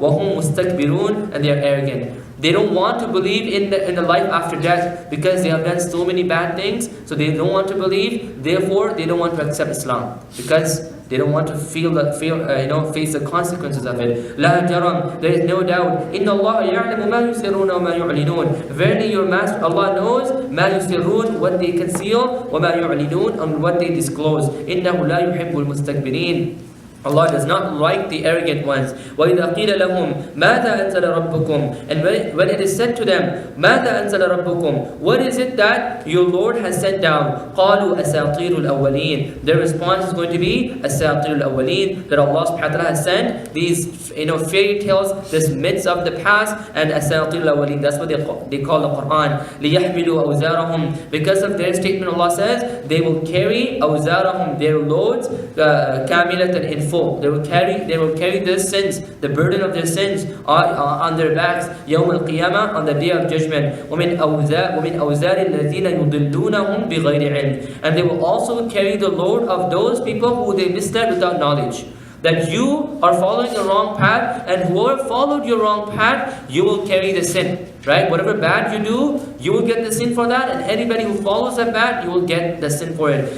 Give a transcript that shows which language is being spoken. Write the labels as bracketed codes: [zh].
[ar] وَهُمْ مُسْتَكْبِرُونَ, [en] and they are arrogant. They don't want to believe in the life after death because they have done so many bad things, so they don't want to believe. Therefore, they don't want to accept Islam because They don't want to face the consequences of it. [ar] لا جرم, [en] there is no doubt. [ar] إن الله يعلم ما يسرون وما يعلنون. [en] Verily your Master Allah knows [ar] ما يسرون, [en] what they conceal, [ar] وما يعلنون, [en] and what they disclose. [ar] إنه لا يحب المستكبرين. [en] Allah does not like the arrogant ones. [ar] وَإِذَا قِيلَ لَهُمْ مَاذَا أَنزَلَ رَبُّكُمْ, [en] and when it is said to them, [ar] مَاذَا أَنزَلَ رَبُّكُمْ, [en] what is it that your Lord has sent down? [ar] قَالُوا أَسَاطِيرُ الْأَوَّلِينَ. [en] Their response is going to be [ar] أَسَاطِيرُ الْأَوَّلِينَ, [en] that Allah subhanahu wa ta'ala has sent these fairy tales, this myths of the past, and أَسَاطِيرُ الْأَوَّلِينَ. That's what they call the Quran. [ar] لِيَحْمِلُوا أَوْزَارَهُم. [en] Because of their statement, Allah says, they will carry [ar] أَوْزَارَهُم, [en] their loads, [ar] كَامِلَةً [en] in full. They will carry their sins, the burden of their sins on their backs. [ar] يوم القيامة, [en] on the day of judgment. [ar] ومن أوزار الذين يضلونهم بغير علم. [en] And they will also carry the load of those people who they misled without knowledge. That you are following the wrong path, and whoever followed your wrong path, you will carry the sin. Right? Whatever bad you do, you will get the sin for that, and anybody who follows that bad, you will get the sin for it.